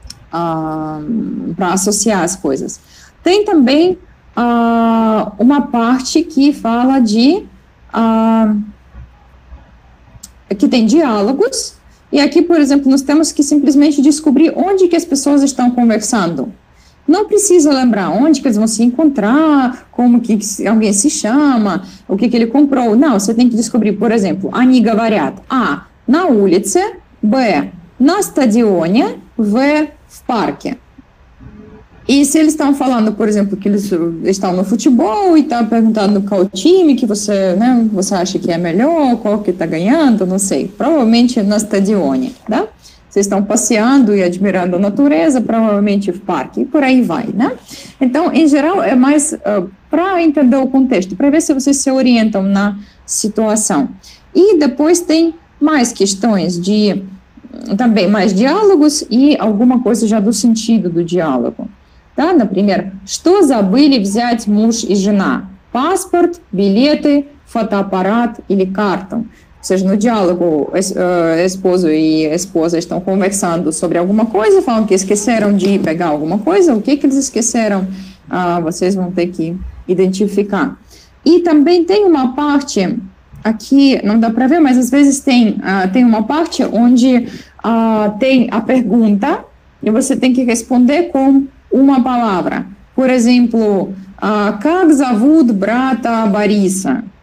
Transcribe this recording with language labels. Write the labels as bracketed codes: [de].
[pt] Para associar as coisas. Tem também uma parte que fala de que tem diálogos, e aqui, por exemplo, nós temos que simplesmente descobrir onde que as pessoas estão conversando. Não precisa lembrar onde que eles vão se encontrar, como que alguém se chama, o que ele comprou. Não, você tem que descobrir, por exemplo, [ru] они говорят на улице, Б, на стадионе, В, в парке. [pt] E se eles estão falando, por exemplo, que eles estão no futebol e estão perguntando qual time que você, né, você acha que é melhor, qual que está ganhando, não sei. Provavelmente na stadione, tá? Vocês estão passeando e admirando a natureza, provavelmente no parque, e por aí vai, né? Então, em geral, é mais para entender o contexto, para ver se vocês se orientam na situação. E depois tem mais questões também mais diálogos e alguma coisa já do sentido do diálogo. [ru] Да, например, что забыли взять муж и жена? Паспорт, билеты, фотоаппарат или карту? [pt] Ou seja, no diálogo, esposo e esposa estão conversando sobre alguma coisa, falam que esqueceram de pegar alguma coisa, o que eles esqueceram, vocês vão ter que identificar. E também tem uma parte, aqui não dá para ver, mas às vezes tem uma parte onde tem a pergunta e você tem que responder com uma palavra. Por exemplo, [ru] как зовут брата Бориса?